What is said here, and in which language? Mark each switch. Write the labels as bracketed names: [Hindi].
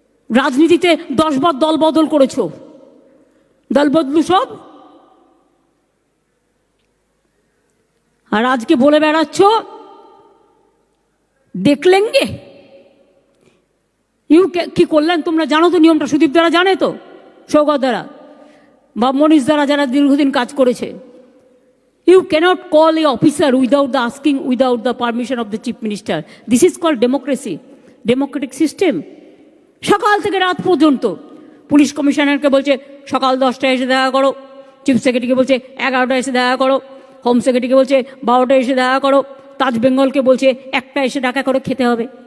[Bangla] রাজনীতিতে 10 বার দল বদল করেছো, দল বদলু সব, আর আজকে বলে বেড়াচ্ছ দেখলেঙ্গে। কি করলেন তোমরা জানো তো নিয়মটা? সুদীপ দ্বারা জানে তো, সৌগত দ্বারা বা মনীষ দ্বারা, যারা দীর্ঘদিন কাজ করেছে। [English] You cannot call a officer without the asking, without the permission of the chief minister. This is called democracy, democratic system. [Bangla] সকাল থেকে রাত পর্যন্ত পুলিশ কমিশনারকে বলছে সকাল 10টায় এসে দেখা করো, চিফ সেক্রেটারিকে বলছে 11টায় এসে দেখা করো, হোম সেক্রেটারিকে বলছে 12টায় এসে দেখা করো, তাজ বেঙ্গলকে বলছে 1টা এসে দেখা করে খেতে হবে।